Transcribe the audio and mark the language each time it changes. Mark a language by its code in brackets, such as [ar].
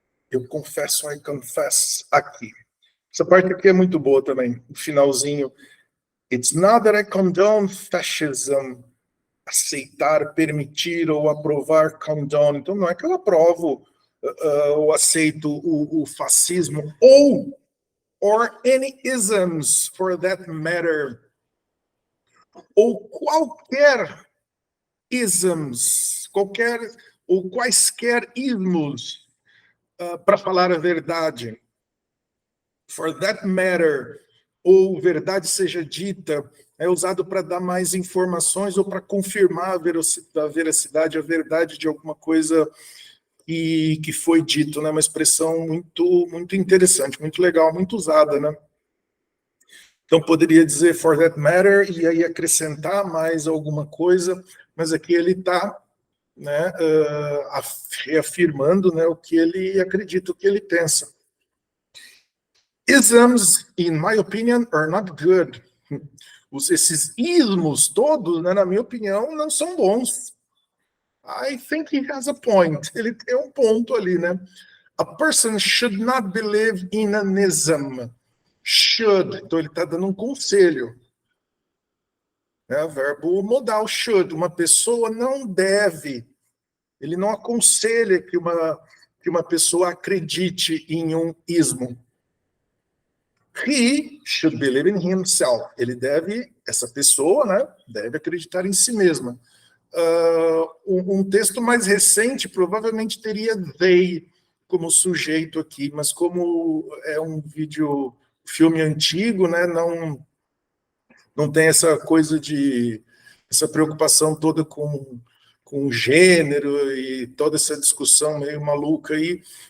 [pt] Eu confesso, [en] I confess, [pt] aqui. Essa parte aqui é muito boa também, o finalzinho. [en] It's not that I condone fascism. [pt] Aceitar, permitir ou aprovar, condone. Então não é que eu aprovo ou aceito o fascismo [en] or any isms for that matter. [pt] Ou qualquer isms, ou quaisquer ismos para falar a verdade. [en] For that matter, [pt] ou verdade seja dita, é usado para dar mais informações ou para confirmar a veracidade, a verdade de alguma coisa que foi dito, né? Uma expressão muito interessante, muito legal, muito usada, né? Então poderia dizer [en] for that matter [pt] e aí acrescentar mais alguma coisa, mas aqui ele está, né, reafirmando, né, o que ele acredita, o que ele pensa. [en] Isms, in my opinion, are not good. [pt] Esses ismos todos, né, na minha opinião, não são bons. [en] I think he has a point. [pt] Ele tem um ponto ali, né? [en] A person should not believe in an ism. Should. [pt] Então ele está dando um conselho. É o verbo modal, should. Uma pessoa não deve. Ele não aconselha que uma pessoa acredite em um ismo. [en] He should believe in himself. [pt] Essa pessoa, né, deve acreditar em si mesma. Um texto mais recente provavelmente teria they como sujeito aqui, mas como é um filme antigo, né, não tem essa coisa essa preocupação toda com gênero e toda essa discussão meio maluca aí.